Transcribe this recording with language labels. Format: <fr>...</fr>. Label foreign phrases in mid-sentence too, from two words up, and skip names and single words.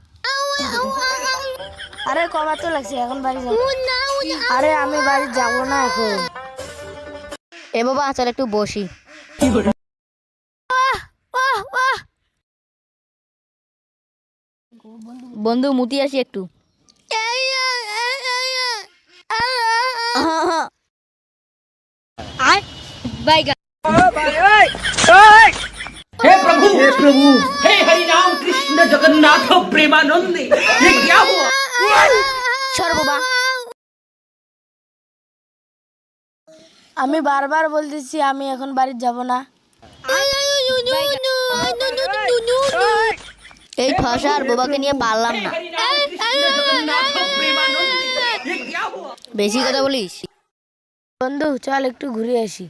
<bn>আরে কবার তো লাগছে, এখন বাড়ি যাবো। আরে আমি বাড়ি যাবো না এখন। এ বাবা চল একটু বসি। বন্ধু মুতি আসি একটু।</bn> <hi>हे प्रभु हे हरि राम कृष्ण जगन्नाथ प्रेमानंद ये क्या हुआ।</hi> <bn>সর বাবা। আমি বারবার বলতেছি আমি এখন বাড়ি যাব না। এই ঠসার বাবাকে নিয়ে পারলাম না।</bn> <hi>हरि राम कृष्ण जगन्नाथ प्रेमानंद ये क्या हुआ।</hi> <bn>বেশি কথা বলিস। বন্ধু চল একটু ঘুরে আসি।</bn>